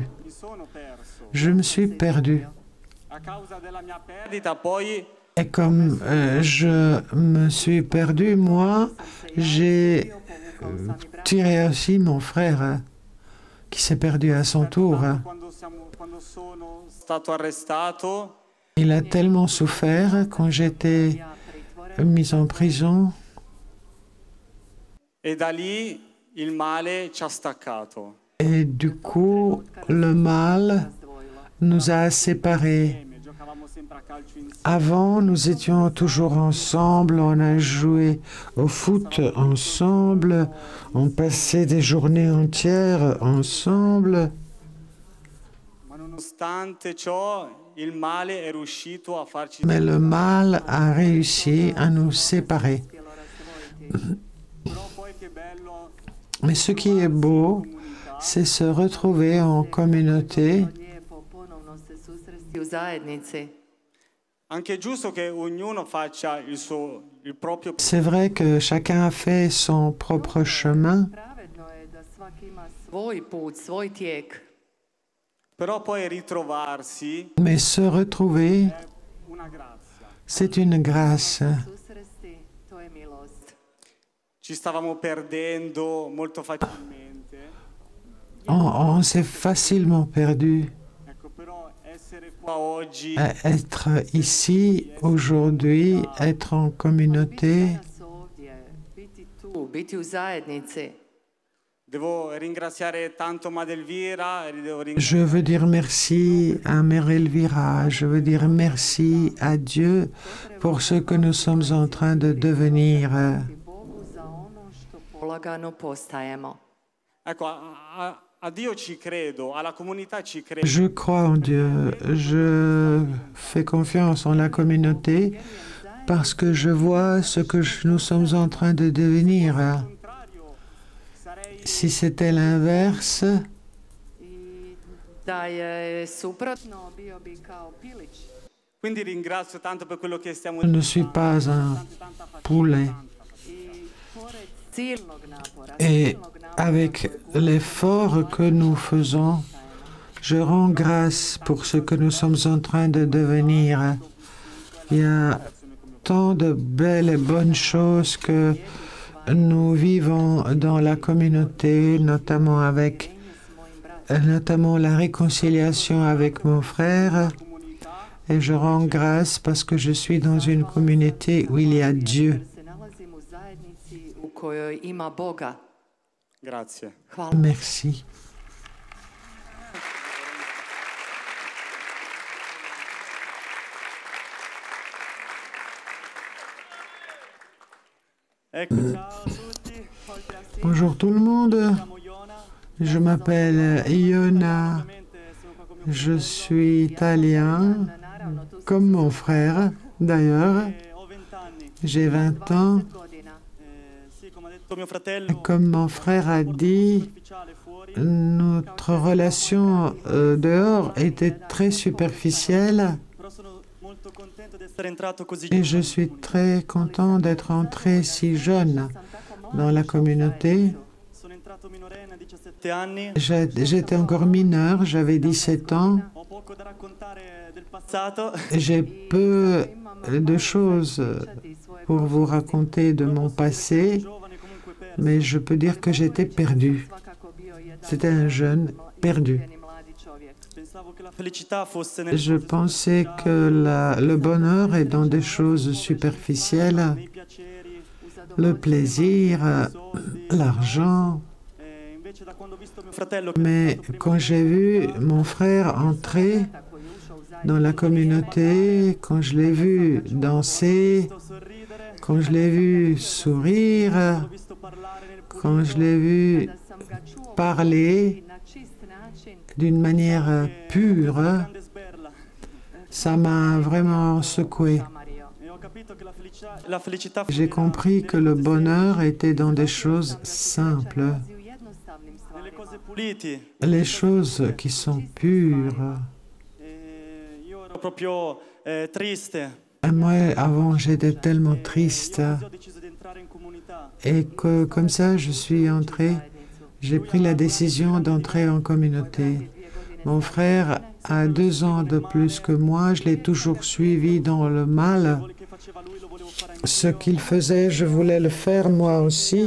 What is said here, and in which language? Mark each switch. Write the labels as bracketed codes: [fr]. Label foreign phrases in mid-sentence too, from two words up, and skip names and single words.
[fr] Je me suis perdu. Et comme je me suis perdu, moi, j'ai tiré aussi mon frère qui s'est perdu à son tour. [it] Quando sono stato arrestato, [fr] Il a tellement souffert quand j'étais mis en prison [it] e da lì il male ci ha staccato. [fr] et du coup, le mal nous a séparés. [it] Giocavamo sempre a calcio insieme. [fr] Avant, nous étions toujours ensemble, on a joué au foot ensemble, on passait des journées entières ensemble. [it] Ma nonostante ciò, il male è riuscito a farci [fr] Mais le mal a réussi à nous séparer. [it] Però poi che bello [fr] Mais ce qui est beau, c'est se retrouver en communauté. [hr] Lijepo ponovno se susresti u zajednici. [it] Anche è giusto che ognuno faccia il proprio, [fr] C'est vrai que chacun a fait son propre chemin, [hr] Pravedno je da svaki ima svoj put, svoj tijek. [it] però poi ritrovarsi [fr] mais se retrouver, [it] è una grazia. [fr] c'est une grâce. [hr] Susresti, to je milost. [it] Ci stavamo perdendo molto facilmente. [fr] On s'est facilement perdu. [it] Ecco, però essere qua oggi [fr] Être ici, aujourd'hui, être en communauté, [hr] Danas ovdje, biti tu, biti u zajednici. [it] devo ringraziare tanto Madelvira, devo [fr] je veux dire merci à Mère Elvira, je veux dire merci à Dieu pour ce que nous sommes en train de devenir. [hr] I Bogu za ono što polagano postajemo. [it] Ecco, a Dio ci credo, alla comunità ci credo. [fr] Je crois en Dieu, je fais confiance en la communauté parce que je vois ce que nous sommes en train de devenir. [it] Contrario, sarei [fr] Si c'était l'inverse, [hr] I da je suprotno, bio bi kao pilić. [it] quindi ringrazio tanto per quello che stiamo [fr] je ne suis pas un poulet. [hr] I pored silnog napora, [fr] Et [hr] silnog napora [fr] avec l'effort que nous faisons, je rends grâce pour ce que nous sommes en train de devenir. Il y a tant de belles et bonnes choses que nous vivons dans la communauté, notamment la réconciliation avec mon frère. Et je rends grâce parce que je suis dans une communauté où il y a Dieu. [hr] se nalazim u zajednici u kojoj ima Boga. [it] Grazie. [hr] Hvala. [fr] Merci. [it] Ecco, ciao a tutti. [fr] Bonjour tout le monde. [it] Siamo Iona. [fr] Je m'appelle Iona. [it] Ovviamente sono qua con mio [fr] Je suis italien, [hr] Naravno, tu [fr] comme mon frère d'ailleurs. [it] ho 20 anni. [fr] J'ai 20 ans. [hr] godina. [it] Sì, come ha detto mio fratello, [fr] Comme mon frère a dit, [it] ufficiale fuori. [fr] notre relation dehors était très superficielle [it] Però sono molto contento di essere entrato così [fr] et je suis très content d'être entré si jeune dans la communauté. [it] Sono entrato minorenne a 17 anni. [fr] J'étais encore mineur, j'avais 17 ans. [it] Ho poco da raccontare del passato. [fr] J'ai peu de choses pour vous raconter de mon passé, [it] Giovane comunque perso. [fr] mais je peux dire que j'étais perdu. [hr] Svakako bio jedan [fr] C'était un jeune perdu. [hr] iskren i mladi čovjek. [it] Pensavo che la felicità fosse nel [fr] Je pensais que le bonheur est dans des choses superficielles, [it] nei piaceri. [fr] le plaisir, l'argent. [it] Invece da quando ho visto mio fratello [fr] Mais quand j'ai vu mon frère entrer [hr] Koji je ušao u zajednicu, [fr] dans la communauté, quand je l'ai vu danser, [it] sorridere, [fr] quand je l'ai vu sourire, [it] ho visto parlare nel [fr] quand je l'ai vu [hr] da sam ga čuo [fr] parler [hr] na čist način, [fr] d'une manière pure, [it] grande sberla. [fr] ça m'a vraiment secoué. Mario. [it] E ho capito che la felicità [fr] J'ai compris que le bonheur était dans des choses simples, [hr] nalazi u jednostavnim [it] nelle [hr] stvarima. [it] cose puliti. [fr] les choses qui sont pures. [it] Io ero proprio triste. [fr] Et moi, avant, j'étais tellement triste. [it] Così ho deciso di entrare in comunità. [fr] Et que comme ça, je suis entré, j'ai pris la décision d'entrer en communauté. Mon frère a 2 ans de plus que moi, je l'ai toujours suivi dans le mal. Ce qu'il faisait, je voulais le faire moi aussi.